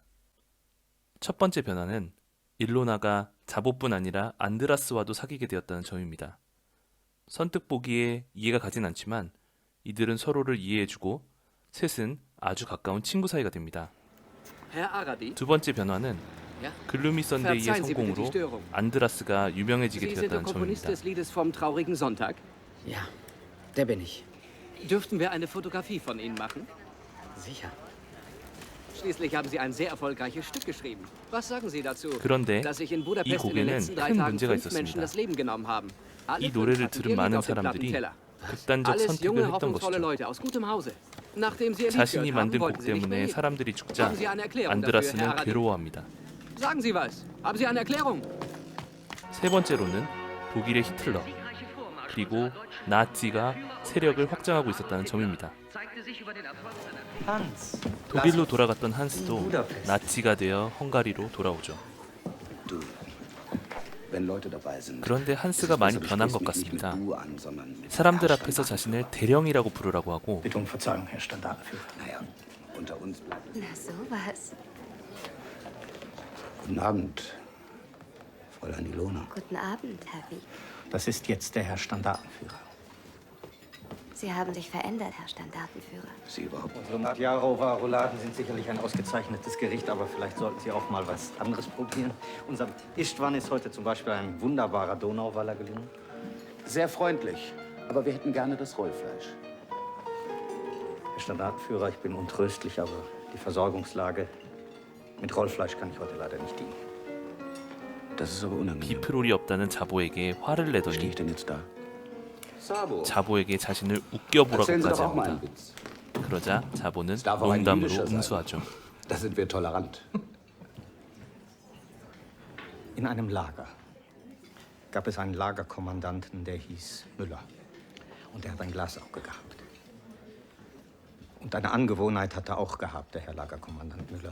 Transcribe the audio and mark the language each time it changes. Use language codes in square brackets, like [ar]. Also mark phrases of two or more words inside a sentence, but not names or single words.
[ko] 첫 번째 변화는 일로나가 자보뿐 아니라 안드라스와도 사귀게 되었다는 점입니다. 선뜻 보기에 이해가 가진 않지만 이들은 서로를 이해해주고 셋은 아주 가까운 친구 사이가 됩니다. 두 번째 변화는 글루미 선데이의 성공으로 안드라스가 유명해지게 되었다는 점입니다. [de] Ja, der bin ich. Dürften wir eine Fotografie von Ihnen machen? Sicher. Schließlich haben Sie ein sehr erfolgreiches Stück geschrieben. Was sagen Sie dazu? [ko] 그런데 [de] dass sich in [ko] 이 [de] Budapest in den [ko] 곡에는 [de] letzten 3 [ko] 큰 [de] Tagen [ko] 문제가 [de] 5 Menschen [ko] 있었습니다. [de] das Leben genommen haben. Alle [ko] 이 [de] 5 [ko] 노래를 [de] hatten [ko] 들은 [de] ihr [ko] 많은 [de] Glück auf dem [ko] 사람들이 [de] Plattenteller. [ko] 극단적 [de] Alles [ko] 선택을 [de] junge, [ko] 했던 [de] hoffnungsvolle [ko] 것이죠. [de] Leute aus gutem Hause. Nachdem Sie ihr Lied [ko] 자신이 [de] gehört haben, [ko] 만든 곡 [de] wollten Sie nicht mehr [ko] 때문에 [de] leben. [ko] 사람들이 죽자 [de] Haben Sie eine Erklärung dafür, Herr [ko] 안드라스는 [de] Aradi? [ko] 괴로워합니다. [de] Sagen Sie was. Haben Sie eine Erklärung? [ko] 세 번째로는 독일의 히틀러 그리고 나치가 세력을 확장하고 있었다는 점입니다. [de] Hans. [ko] 독일로 돌아갔던 한스도 나치가 되어 헝가리로 돌아오죠. 그런데 한스가 많이 변한 것 같습니다. 사람들 앞에서 자신을 대령이라고 부르라고 하고 [de] Bitte um Verzeihung, Herr Standartenführer. Na sowas. Guten Abend, Fräulein Ilona. Guten Abend, Herr Wieck. Das ist jetzt der Herr Standartenführer. Sie haben sich verändert, Herr Standartenführer. Sie überhaupt? Unsere Magyarova-Rouladen sind sicherlich ein ausgezeichnetes Gericht, aber vielleicht sollten Sie auch mal was anderes probieren. Unserem Istvan ist heute zum Beispiel ein wunderbarer Donauwaller gelungen. Sehr freundlich, aber wir hätten gerne das Rollfleisch. Herr Standartenführer, ich bin untröstlich, aber die Versorgungslage mit Rollfleisch kann ich heute leider nicht dienen. Das ist aber unangenehm. [ko] 비프롤이 없다는 자보에게 화를 [de] Stehe [ko] 내더니 [de] ich denn jetzt da? Sabo, [ko] 자보에게 자신을 [de] erzählen Sie [ko] 웃겨보라고까지 [de] doch auch mal [ko] 합니다. [de] einen Witz. [ko] 그러자 자보는 [de] Es darf auch ein [ko] 농담으로 [de] jüdischer sein. [ko] 응수하죠. [de] Da sind wir tolerant. In einem Lager gab es einen Lagerkommandanten, der hieß Müller. Und der hat ein Glasauge gehabt. Und eine Angewohnheit hat er auch gehabt, der Herr Lagerkommandant Müller.